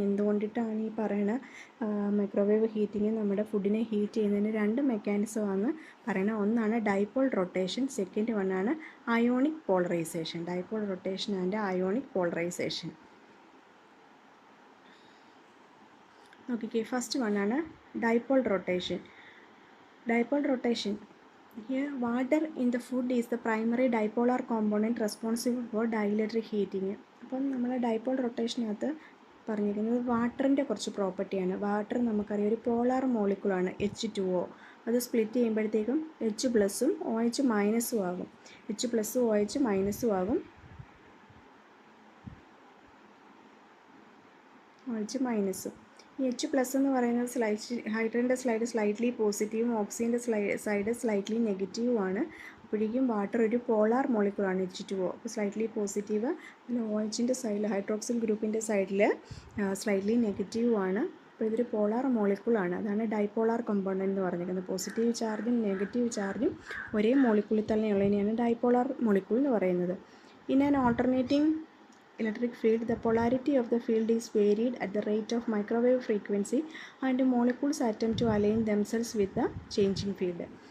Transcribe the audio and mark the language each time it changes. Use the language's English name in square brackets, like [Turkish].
[Malayalam] എന്തുകൊണ്ടിട്ടാണ് ഈ പറയുന്ന microwave heating നമ്മുടെ ഫുഡിനെ ഹീറ്റ് ചെയ്യുന്നതിന് 2 മെക്കാനിസമാണ് പറയുന്നത്. ഒന്നാണ് dipole rotation, second വണ്ണാണ് ionic polarisation. Dipole rotation and ionic polarisation. നോക്കിക്കേ, first വണ്ണാണ് dipole rotation. [English] Dipole rotation. Here water in the food is the primary dipolar component responsible for dielectric heating. [Malayalam] അപ്പം നമ്മൾ dipole റൊട്ടേഷനകത്ത് പറഞ്ഞിരിക്കുന്നത് വാട്ടറിൻ്റെ കുറച്ച് പ്രോപ്പർട്ടിയാണ്. വാട്ടർ നമുക്കറിയാം ഒരു polar മോളിക്യൂളാണ് H2O. അത് സ്പ്ലിറ്റ് ചെയ്യുമ്പോഴത്തേക്കും H+ഉം OH- ആകും. H+ഉം OH- ആകും. OH-ഉം ഈ H+ എന്ന് പറയുന്നത് ഹൈഡ്രജൻ്റെ സൈഡ് സ്ലൈറ്റ്ലി പോസിറ്റീവും ഓക്സിജൻ്റെ സൈഡ് സ്ലൈറ്റ്ലി നെഗറ്റീവുമാണ്. അപ്പോഴേക്കും വാട്ടർ ഒരു പോളാർ മോളിക്യൂളാണ് H2O. അപ്പോൾ സ്ലൈറ്റ്ലി പോസിറ്റീവ്, പിന്നെ OHൻ്റെ സൈഡിൽ ഹൈഡ്രോക്സിൽ ഗ്രൂപ്പിൻ്റെ സൈഡിൽ സ്ലൈറ്റ്ലി നെഗറ്റീവുമാണ്. അപ്പോൾ ഇതൊരു പോളാർ മോളിക്യൂളാണ്. അതാണ് ഡൈപോളാർ കമ്പോണൻ്റ് എന്ന് പറഞ്ഞിരിക്കുന്നത്. പോസിറ്റീവ് ചാർജും നെഗറ്റീവ് ചാർജും ഒരേ മോളിക്യൂളിൽ തന്നെയുള്ളതിനെയാണ് ഡൈപോളാർ മോളിക്യൂൾ എന്ന് പറയുന്നത്. [English] In an alternating electric field, the polarity of the field is varied at the rate of microwave frequency and molecules attempt to align themselves with the changing field.